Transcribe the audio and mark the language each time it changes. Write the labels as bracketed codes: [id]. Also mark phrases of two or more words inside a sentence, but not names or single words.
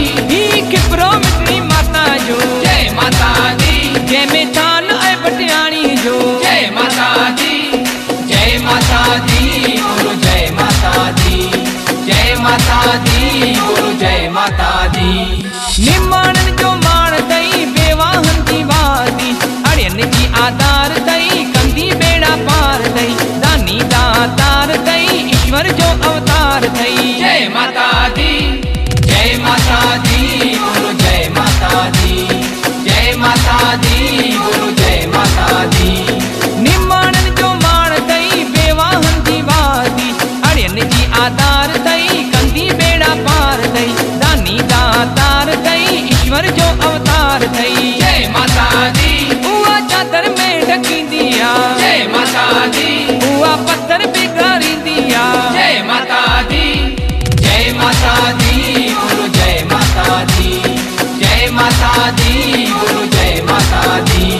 [sd] ही खिपरो मिटनी माता जो, [pa] जय माता दी। [sd] जय में थान है पटियाणी जो। [pa] जय माता दी। जय माता दी बोलो जय माता दी। जय माता दी बोलो जय माता दी। [sd] निमाणन जो माण अथई, बेवाहन जी वादी। अड़ियन जी आधार अथई, कंदी बेड़ा पार अथई। दानी दातार अथई, ईश्वर जो अवतार अथई। [pa] जय माता दी। जय माता दी बोलो जय माता दी। जय माता दी बोलो जय माता दी। [sd] निमाणन जो माण अथई, बेवाहन जी वादी। अड़ियन जी आधार अथई, कंदी बेड़ा पार अथई। दानी दातार अथई, ईश्वर जो अवतार अथई। [pa] जय माता दी। [sd] उहा चादर में ढकींदी आ, [pa] जय माता दी। [sd] उहा पत्थर बिगाड़ींदी आ। [pa] जय माता दी। जय माता दी बोलो जय माता दी। जय माता दी बोलो जय माता दी।